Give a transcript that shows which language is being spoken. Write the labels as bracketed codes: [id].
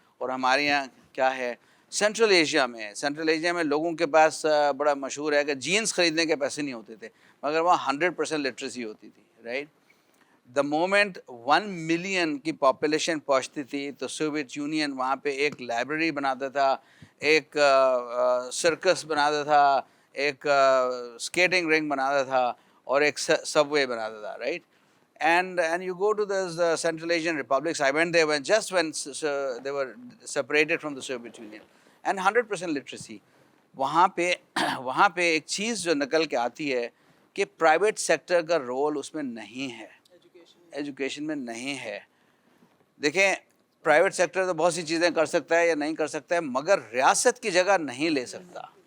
[ur] اور ہمارے یہاں کیا ہے, سینٹرل ایشیا میں لوگوں کے پاس بڑا مشہور ہے کہ جینس خریدنے کے پیسے نہیں ہوتے تھے, مگر وہاں 100% لٹریسی ہوتی تھی, رائٹ. [en] the moment [ur] 1 ملین کی پاپولیشن پہنچتی تھی تو سوویت یونین وہاں پہ ایک لائبریری بناتا تھا, ایک سرکس بناتا تھا, ایک اسکیٹنگ رنگ بناتا تھا, اور ایک سب وے بناتا تھا, right. [en] And you go to those Central Asian republics. I went there when they were separated from the Soviet Union, and 100% literacy. [ur] وہاں پہ ایک چیز جو نکل کے آتی ہے کہ پرائیویٹ سیکٹر کا رول اس میں نہیں ہے, ایجوکیشن میں نہیں ہے. دیکھیں, پرائیویٹ سیکٹر تو بہت سی چیزیں کر سکتا ہے یا نہیں کر سکتا ہے, مگر ریاست کی جگہ نہیں لے سکتا.